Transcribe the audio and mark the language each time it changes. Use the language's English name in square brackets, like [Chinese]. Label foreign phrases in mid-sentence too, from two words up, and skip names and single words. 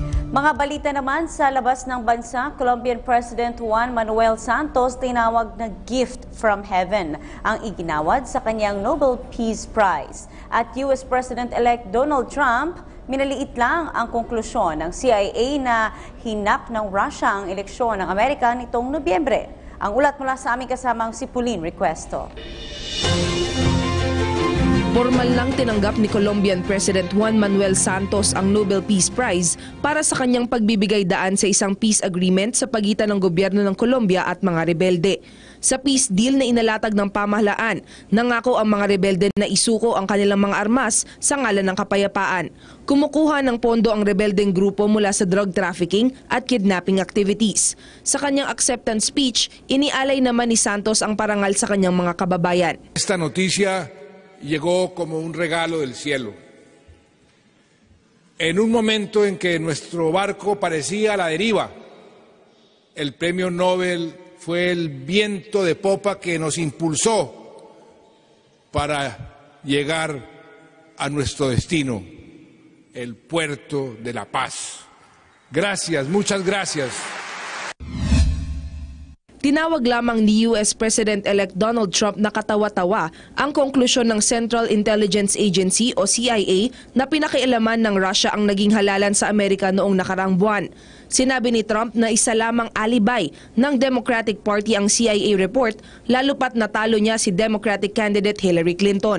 [Filipino] Mga balita naman sa labas ng bansa, Colombian President Juan Manuel Santos tinawag na [English] gift from heaven [Filipino] ang iginawad sa kanyang Nobel Peace Prize. At US President-elect Donald Trump, minaliit lang ang konklusyon ng CIA na hinak ng Russia ang eleksyon ng Amerika nitong Nobyembre. Ang ulat mula sa aming kasamang si Pauline Requesto. Formal lang tinanggap ni Colombian President Juan Manuel Santos ang Nobel Peace Prize para sa kanyang pagbibigay daan sa isang [English] peace agreement [Filipino] sa pagitan ng gobyerno ng Colombia at mga rebelde. Sa peace deal na inalatag ng pamahalaan, nangako ang mga rebelde na isuko ang kanilang mga armas sa ngalan ng kapayapaan. Kumukuha ng pondo ang rebeldeng grupo mula sa [English] drug trafficking [Filipino] at [English] kidnapping activities. [Filipino] Sa kanyang [English] acceptance speech, [Filipino] inialay naman ni Santos ang parangal sa kanyang mga kababayan. [Spanish] Esta noticia llegó como un regalo del cielo. En un momento en que nuestro barco parecía a la deriva, el premio Nobel fue el viento de popa que nos impulsó para llegar a nuestro destino, el puerto de la paz. Gracias, muchas gracias. [Filipino] Tinawag lamang ni US President-elect Donald Trump na katawa-tawa ang konklusyon ng Central Intelligence Agency o CIA na pinakialaman ng Russia ang naging halalan sa Amerika noong nakarang buwan. Sinabi ni Trump na isa lamang alibay ng Democratic Party ang CIA report, lalo pat natalo niya si [English] Democratic candidate [Filipino] Hillary Clinton.